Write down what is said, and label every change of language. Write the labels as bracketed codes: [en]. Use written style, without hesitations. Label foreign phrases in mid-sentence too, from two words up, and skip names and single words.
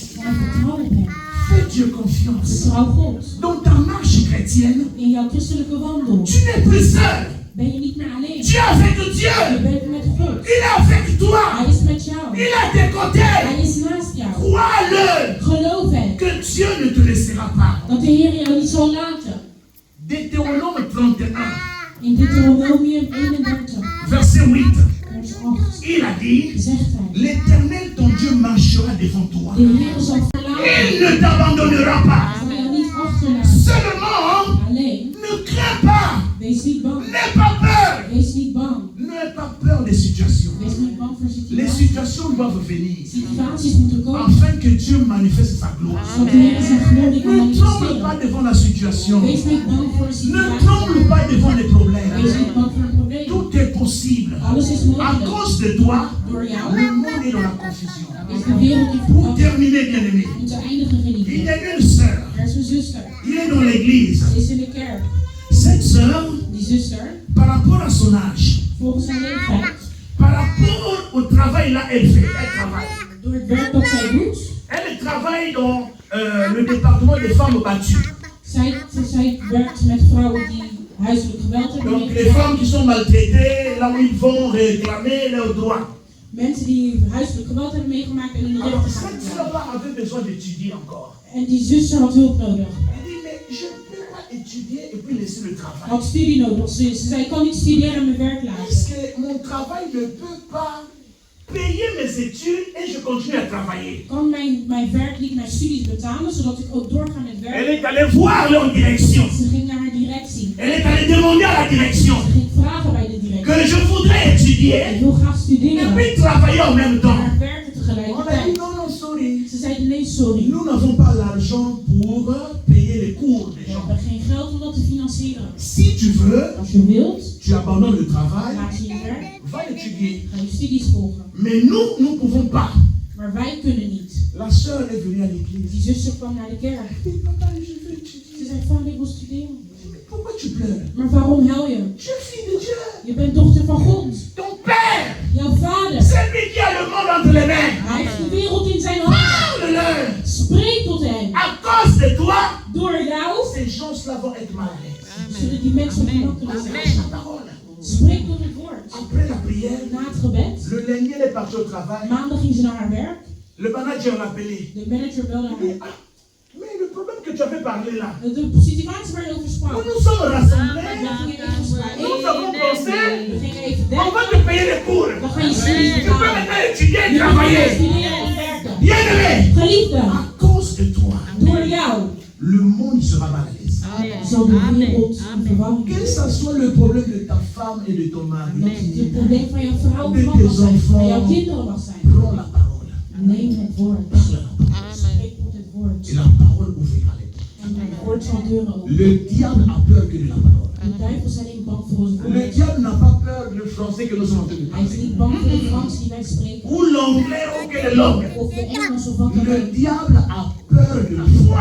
[nl] Maar vertrouw op hem. [fr] Fais Dieu confiance. [nl] Vertrouw God. [fr] Dans ta marche chrétienne, [nl] In jouw christelijke wandel [fr] tu n'es plus seul. [nl] ben je niet meer alleen. [fr] Tu es avec [nl] Je [fr] Dieu. [nl] bent met God. [fr] Il est avec toi. [nl] Hij is met jou. [fr] Il est à tes côtés. [nl] Hij is naast jou. [fr] Crois-le [nl] Geloof hem. [fr] que Dieu ne te laissera pas. [nl] Dat de Heer jou niet zal laten. [fr] Deutéronome 31, [nl] In Deuteronomium 31, [fr] verset 8. [nl] vers 8, [fr] Il a dit, [nl] zegt hij. [fr] l'Éternel ton Dieu marchera devant toi. [nl] De Heer zal verlaten. [fr] Il ne t'abandonnera pas. [nl] Zal jou niet achterlaten. [fr] Seulement, [nl] Alleen. [fr] ne crains pas. [nl] Wees niet bang. [fr] N'aie pas peur. [nl] Wees niet bang. [fr] N'aie pas peur des situations. [nl] Wees niet bang voor [fr] Les [nl] situaties. [fr] situations doivent venir [nl] Situaties moeten komen. [fr] afin que Dieu manifeste sa gloire. [nl] Zodat de Heer zijn glorie kan [fr] Ne tremble pas [nl] manifesteren. [fr] devant la situation. [nl] Wees niet bang voor de [fr] Ne [nl] situatie. [fr] tremble pas devant les [nl] Wees [fr] problèmes. [nl] niet bang voor een probleem. [fr] Tout est possible. [nl] Alles is [fr] À [nl] mogelijk. [fr] cause de toi, [nl] Door jou [fr] le monde est dans la confusion. [nl] is de wereld in [fr] Pour [nl] verwarring. [fr] terminer, bien aimé, [nl] Om te eindigen, [fr] il y [nl] geliefde. [fr] a une sœur. [nl] Er is een zuster. [fr] Il est dans l'église. [nl] Ze is in de kerk. [fr] Cette sœur, [nl] Die zuster, [fr] par rapport à son âge, [nl] volgens haar leeftijd, [fr] par rapport au travail là, elle fait. Elle travaille. [nl] door het werk dat zij doet, [fr] Elle travaille dans le département des femmes battues. [nl] zij werkt met vrouwen die huiselijk geweld hebben [fr] Donc les [nl] meegemaakt. [fr] femmes qui sont maltraitées, là où ils vont réclamer leurs droits. [nl] Mensen die huiselijk geweld hebben meegemaakt en in de [fr] Alors [nl] rechter gaan [fr] cette [nl] betalen. [fr] sœur-là avait besoin d'étudier encore. [nl] En die zuster had hulp nodig. [fr] Elle dit, mais je ne peux pas étudier et puis laisser le travail. [nl] Had studie nodig. Ze zei, ik kan niet studeren en mijn werk [fr] Est-ce [nl] laten. [fr] que mon travail ne peut pas payer mes études et je continue à travailler? [nl] Kan mijn werk niet mijn studies betalen, zodat ik ook doorga met [fr] Elle [nl] werk? [fr] est allée voir leur direction. [nl] Ze ging naar haar directie. [fr] Elle est allée demander à la direction [nl] Ze ging vragen bij de directie. [fr] que je voudrais [nl] Ik [fr] étudier [nl] wil graag [fr] et [nl] studeren, [fr] puis travailler en même temps. [nl] maar werken [fr] On a dit [nl] tegelijkertijd. [fr] non, non, [nl] sorry. Ze zeiden nee, sorry. [fr] Nous n'avons pas l'argent pour payer les cours des [nl] We [fr] gens. [nl] hebben geen geld om dat te financieren. [fr] Si tu veux, [nl] Als je wilt, [fr] tu abandonnes le travail, [nl] laat je je werk, [fr] va étudier. [nl] ga je studies volgen. [fr] Mais nous ne pouvons pas. [nl] Maar wij kunnen niet. [fr] La sœur est venue à l'église. [nl] Die zuster kwam naar de kerk. [fr] Elle dit, papa, je veux [nl] Ze [fr] étudier. [nl] zei, vader, ik wil studeren. [fr] Mais pourquoi tu pleures? [nl] Maar waarom huil je? [fr] Tu es fille de Dieu. [nl] Je bent dochter van God. [fr] Ton père, [nl] Jouw vader. [fr] c'est lui qui a le monde entre les mains. [nl] Hij heeft de wereld in zijn handen. [fr] Parle-leur. [nl] Spreek tot hem. [fr] À cause de toi, [nl] Door jou [fr] ces gens-là vont être mal à l'aise. [nl] zullen die mensen gemakkelijk zijn. [fr] Lâche la parole. [nl] Spreek tot het woord. [fr] Après la prière, [nl] Na het gebed, [fr] le lundi, elle est partie au travail. [nl] maandag ging ze naar haar werk. [fr] Le manager l'a appelé. [nl] De manager belde [fr] Il dit, [nl] haar. [fr] ah, mais le problème que tu avais parlé là, [nl] De situatie waar je over [fr] nous [nl] sprak. [fr] nous sommes [nl] We [fr] rassemblés. [nl] gingen even spreken. [fr] Nous avons pensé, [nl] We gingen even [fr] on [nl] denken. [fr] va te payer les cours. [nl] Dan ga je studies [fr] Tu peux [nl] betalen. [fr] maintenant étudier et [nl] Je gaat [fr] travailler. [nl] studeren en werken. [fr] Bien aimé, [nl] Geliefde, [fr] à cause de toi, [nl] door jou [fr] le monde sera mal à l'aise. [nl] zal de wereld in verwarring [fr] Que [nl] zijn. [fr] ce soit le problème de ta femme et de ton mari, [nl] Dat het probleem van jouw vrouw of man mag zijn, van jouw kinderen mag zijn. [fr] prends la parole. [nl] Neem het woord. [fr] Parle la parole. [nl] Spreek tot het woord. [fr] Et la parole ouvrira les portes. [nl] En het woord zal deuren openen. [fr] Le diable a peur que de la parole. [nl] De duivel zijn niet bang voor ons [fr] Le [nl] woord. [fr] diable n'a pas peur du français que nous sommes en train de [nl] Hij is [fr] parler. [nl] niet bang voor de Frans die wij spreken. [fr] Ou l'anglais ou que le langue. [nl] Of de Engels of wat dan [fr] Le [nl] ook. [fr] diable a peur de la foi.